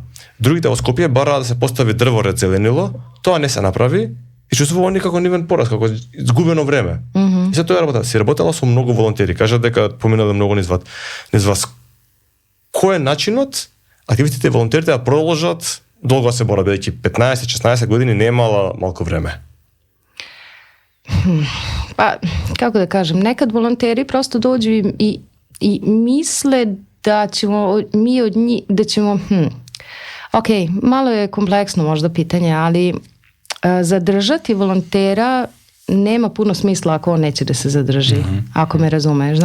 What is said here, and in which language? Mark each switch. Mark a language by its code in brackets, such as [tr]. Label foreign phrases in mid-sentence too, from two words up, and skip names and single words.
[mk] Другите во Скопје бараа да се постави дрворед зеленило, тоа не се направи и чувствува некако нивен пораз, како изгубено време. И се тоа работа. Си работела со многу волонтери. Кажа дека поминала многу низ вас. Кој е начинот активистите и волонтерите да продолжат долго се бора, бидејќи 15-16 години немала малку време? [sr] Pa, kako da kažem, nekad volonteri prosto dođu i misle da ćemo mi od njih, da ćemo, ok, malo je kompleksno možda pitanje, ali zadržati volontera nema puno smisla ako on neće da se zadrži, ako me razumeš.